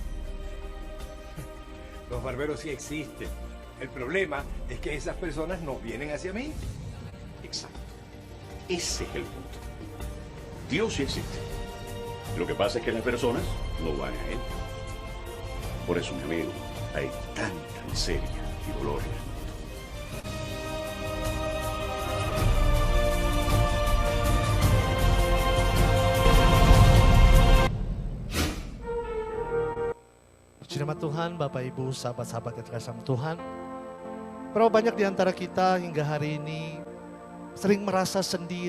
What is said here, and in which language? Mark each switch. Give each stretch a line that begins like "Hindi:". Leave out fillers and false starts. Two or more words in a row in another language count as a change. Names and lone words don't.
Spanish: Los barberos sí existen. El problema es que esas personas no vienen hacia mí. Exacto. Ese es el punto. Dios sí existe. Lo que pasa es que las personas no van a Él. Por eso, mi amigo, hay tanta miseria y dolor en el mundo.
Indonesian: Puji nama Tuhan, Bapak Ibu, sahabat-sahabat yang terkasih sama Tuhan. Berapa banyak di antara kita hingga hari ini sering merasa sendiri.